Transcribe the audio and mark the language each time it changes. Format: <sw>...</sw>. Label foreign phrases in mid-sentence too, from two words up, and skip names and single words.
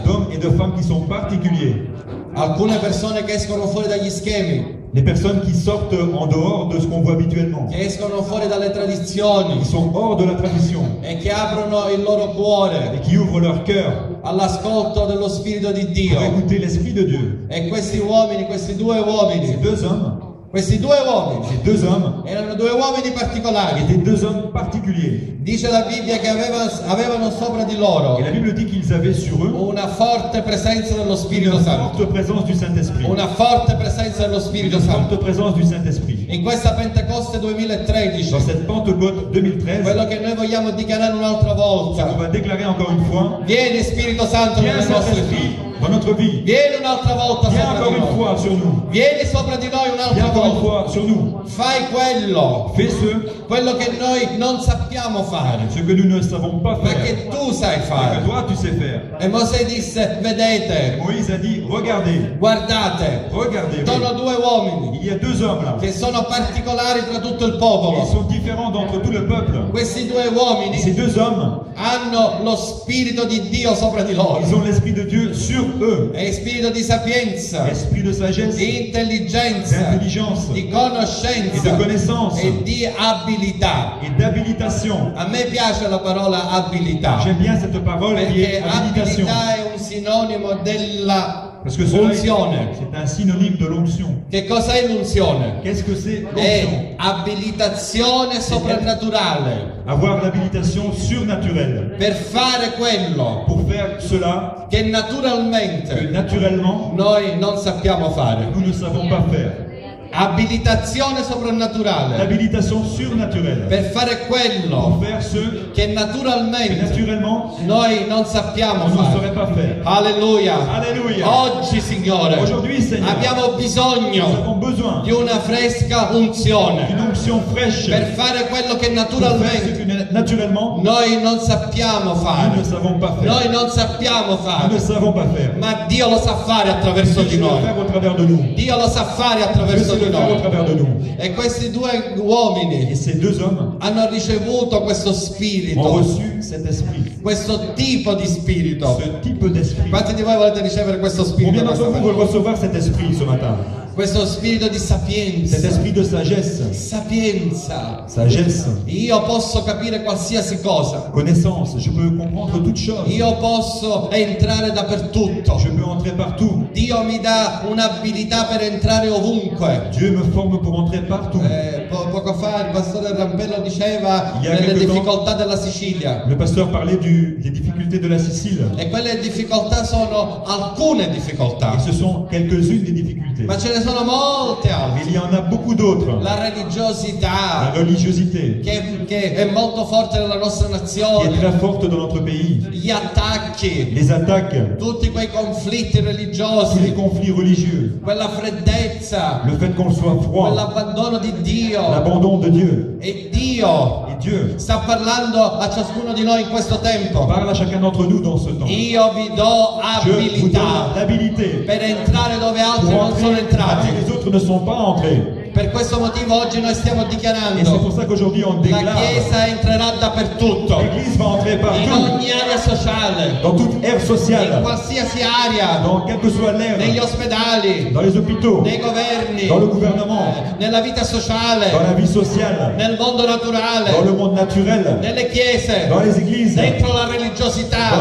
<fr>d'hommes et de femmes qui sont particuliers.</fr> <it>alcune persone che escono fuori dagli schemi,</it> <fr>Les personnes qui sortent en dehors de ce qu'on voit habituellement,</fr> <it>che escono fuori dalle tradizioni</it> <fr>qui sont hors de la tradition</fr> <it>e che aprono il loro cuore</it> <fr>et qui ouvrent leur cœur</fr> <it>all'ascolto dello Spirito di</it> <fr>pour</fr> <it>Dio.</it> <fr>écouter l'Esprit de Dieu.</fr> <it>E questi uomini, questi due</it> <fr>Ces</fr> <it>uomini,</it> <fr>deux hommes,</fr> <it>erano due uomini particolari.</it> <fr>étaient deux hommes particuliers.</fr> <it>Dice la Bibbia che avevano sopra di loro</it> <fr>Et la Bible dit qu'ils avaient sur eux</fr> <it>una forte presenza dello Spirito</it> <fr>une</fr> <it>Santo.</it> <fr>forte présence du Saint-Esprit.</fr> <it>Una forte presenza dello Spirito</it> <fr>Une</fr> <it>Santo.</it> <fr>forte présence du Saint-Esprit.</fr> <it>In questa Pentecoste 2013,</it> <fr>Dans cette Pentecôte 2013,</fr> <it>quello che noi vogliamo dichiarare un'altra</it> <fr>on</fr> <it>volta:</it> <fr>va déclarer encore une fois,</fr> <it>vieni Spirito Santo</it> <fr>viens</fr> <it>nelle nostre</it> <fr>Saint-Esprit vite. dans notre vie.</fr> <it>Vieni un'altra volta</it> <fr>Viens</fr> <it>sopra</it> <fr>encore</fr> <it>di</it> <fr>une</fr> <it>noi.</it> <fr>fois sur nous.</fr> <it>Vieni sopra di noi</it> <fr>Viens</fr> <it>un'altra</it> <fr>encore une</fr> <it>volta.</it> <fr>fois sur nous.</fr> <it>Fai quello,</it> <fr>Fais</fr> <it>quello che noi non sappiamo fare,</it> <fr>ce que nous ne savons pas</fr> <it>ma</it> <fr>faire.</fr> <it>che tu sai</it> <fr>Et que</fr> <it>fare.</it> <fr>toi, tu sais faire.</fr> <it>E Mosè disse, vedete,</it> <fr>Moïse a dit, regardez,</fr> <it>guardate,</it> <fr>regardez.</fr> <it>sono due uomini</it> <fr>Il y a deux hommes là.</fr> <it>che sono particolari tra tutto il</it> <fr>Ils</fr> <it>popolo.</it> <fr>sont différents d'entre tout le peuple.</fr> <it>Questi due</it> <fr>Et ces</fr> <it>uomini</it> <fr>deux hommes,</fr> <it>hanno lo spirito di Dio sopra di loro,</it> <fr>ils ont l'esprit de Dieu sur eux.</fr> <it>e spirito di sapienza,</it> <fr>Esprit de sagesse,</fr> <it>di intelligenza,</it> <fr>d'intelligence,</fr> <it>di</it> <fr>et de</fr> <it>conoscenza</it> <fr>connaissance,</fr> <it>e di abilità.</it> <fr>et d'habilitation.</fr> <it>A me piace la parola abilità,</it> <fr>J'aime bien cette parole qui</fr> <it>perché</it> <fr>est habilitation.</fr> <it>abilità è un sinonimo della</it> <fr>Parce que cela,</fr> <it>unzione.</it> <fr>c'est un synonyme de l'onction.</fr> <it>Che cos'è l'unzione?</it> <fr>Qu'est-ce que c'est l'onction?</fr> <it>È abilitazione soprannaturale</it> <fr>Avoir l'habilitation surnaturelle.</fr> <it>per fare quello</it> <fr>Pour faire cela</fr> <it>che</it> <fr>que</fr> <it>naturalmente</it> <fr>naturellement,</fr> <it>noi non sappiamo fare.</it> <fr>nous ne savons pas faire.</fr> <it>Abilitazione soprannaturale</it> <fr>L'habilitation surnaturelle.</fr> <it>per fare</it> <fr>Pour</fr> <it>quello</it> <fr>faire ce</fr> <it>che</it> <fr>que</fr> <it>naturalmente</it> <fr>naturellement,</fr> <it>noi non sappiamo</it> <fr>on ne</fr> <it>fare.</it> <fr>saurait pas faire.</fr> <it>Alleluia.</it> <fr>Alléluia.</fr> <it>Oggi, Signore,</it> <fr>Aujourd'hui, Seigneur,</fr> <it>abbiamo</it> <fr>nous</fr> <it>bisogno</it> <fr>avons besoin</fr> <it>di una fresca unzione</it> <fr>d'une onction fraîche</fr> <it>per fare quello che</it> <fr>pour faire ce</fr> <it>naturalmente</it> <fr>que naturellement,</fr> <it>noi non sappiamo</it> <fr>nous</fr> <it>fare.</it> <fr>ne savons pas faire.</fr> <it>Noi non sappiamo</it> <fr>Nous ne</fr> <it>fare,</it> <fr>savons pas faire.</fr> <it>ma Dio lo sa fare attraverso</it> <fr>Dieu</fr> <it>di</it> <fr>sait le</fr> <it>noi.</it> <fr>faire au travers de nous.</fr> <it>Dio lo sa fare</it> <fr>Dieu</fr> <it>attraverso</it> <fr>sait</fr> <it>di</it> <fr>le faire au</fr> <it>noi.</it> <fr>travers de nous.</fr> <it>E questi due</it> <fr>Et</fr> <it>uomini</it> <fr>ces deux hommes</fr> <it>hanno ricevuto questo</it> <fr>ont</fr> <it>spirito,</it> <fr>reçu cet esprit,</fr> <it>questo tipo di spirito.</it> <fr>ce type d'esprit.</fr> <it>Quanti di voi volete ricevere questo spirito?</it> <fr>Combien d'entre</fr> <it>questa</it> <fr>vous veulent</fr> <it>mattina?</it> <fr>recevoir cet esprit ce matin?</fr> <it>Questo spirito di</it> <fr>Cet</fr> <it>sapienza.</it> <fr>esprit de sagesse,</fr> <it>Sapienza.</it> <fr>sagesse,</fr> <it>Io posso capire qualsiasi cosa.</it> <fr>connaissance. Je peux comprendre toutes choses.</fr> <it>Io posso entrare dappertutto.</it> <fr>Je peux entrer partout.</fr> <it>Dio mi dà un'abilità per entrare ovunque.</it> <fr>Dieu me forme pour entrer partout.</fr> <it>Poco fa il pastore Rampello diceva</it> <fr>Il y a</fr> <it>delle</it> <fr>quelque temps-</fr> <it>difficoltà della Sicilia.</it> <fr>Le pasteur parlait des difficultés de la Sicile.</fr> <it>E quelle difficoltà sono alcune difficoltà,</it> <fr>Et ce sont quelques-unes des difficultés.</fr> <it>ma ce ne sono molte</it> <fr>Mais</fr> <it>altre.</it> <fr>il y en a beaucoup d'autres.</fr> <it>La</it> <fr>La</fr> <it>religiosità</it> <fr>religiosité,</fr> <it>che è molto forte nella nostra</it> <fr>qui est</fr> <it>nazione,</it> <fr>très forte dans notre pays.</fr> <it>gli attacchi,</it> <fr>Les attaques,</fr> <it>tutti quei conflitti</it> <fr>tous les</fr> <it>religiosi,</it> <fr>conflits religieux,</fr> <it>quella freddezza,</it> <fr>le fait qu'on soit froid,</fr> <it>quell'abbandono di Dio.</it> <fr>l'abandon de Dieu.</fr> <it>E Dio</it> <fr>Et Dieu</fr> <it>sta parlando a ciascuno di noi in questo tempo.</it> <fr>parle à chacun d'entre nous dans ce temps.</fr> <it>Io vi do</it> <fr>Je vous donne</fr> <it>abilità</it> <fr>l'habilité</fr> <it>per entrare dove altri</it> <fr>pour</fr> <it>non sono</it> <fr>entrer là où</fr> <it>entrati.</it> <fr>les autres ne sont pas entrés.</fr> <it>Per questo motivo oggi noi stiamo</it> <fr>Et c'est</fr> <it>dichiarando:</it> <fr>pour ça qu'aujourd'hui on</fr> <it>la</it> <fr>déclare</fr> <it>Chiesa entrerà dappertutto,</it> <fr>l'Église va entrer</fr> <it>in</it> <fr>partout,</fr> <it>ogni area sociale,</it> <fr>dans toute ère</fr> <it>in</it> <fr>sociale,</fr> <it>qualsiasi area,</it> <fr>dans quelle que soit l'ère,</fr> <it>negli ospedali,</it> <fr>dans les hôpitaux,</fr> <it>nei governi,</it> <fr>dans le gouvernement,</fr> <it>nella vita</it> <fr>dans</fr> <it>sociale,</it> <fr>la vie sociale,</fr> <it>nel mondo</it> <fr>dans</fr> <it>naturale,</it> <fr>le monde naturel,</fr> <it>nelle chiese,</it> <fr>dans les églises.</fr> <it>dentro la religiosità.</it>